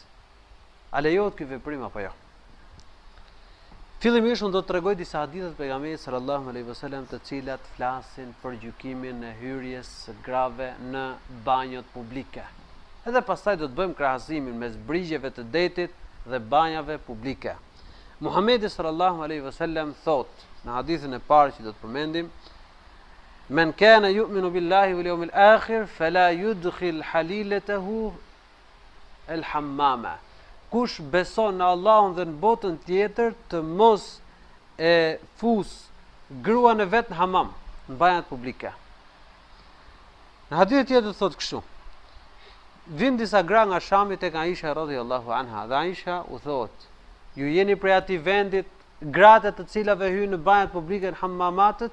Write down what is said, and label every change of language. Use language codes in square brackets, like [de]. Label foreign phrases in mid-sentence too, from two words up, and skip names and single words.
[sq] A lejohet ky veprim apo jo? Fillimisht unë do të tregoj disa hadithe të pejgamberit [ar] صلى الله عليه وسلم [sq] të cilat flasin për gjykimin e hyrjes së grave në banjot publike. Edhe pastaj do të bëjmë krahasimin mes brigjeve të detit dhe banjave publike. [ar] Muhamedi صلى الله عليه وسلم [sq] thot në hadithin e parë që do të përmendim: [ar] "من كان يؤمن بالله واليوم الآخر فلا يدخل حليلته الحمام." [sq] Kush beson në Allahun dhe në botën tjetër të mos e fus gruan e vet në hamam, në banjat publike. Në hadith tjetër thot kështu: Vin disa gra nga Shami tek Aisha [ar] رضي الله عنها, [sq] dhe Aisha u thot: "Ju jeni prej atij vendit gratë të cilave hyjnë në banjat publike në hammamatët?"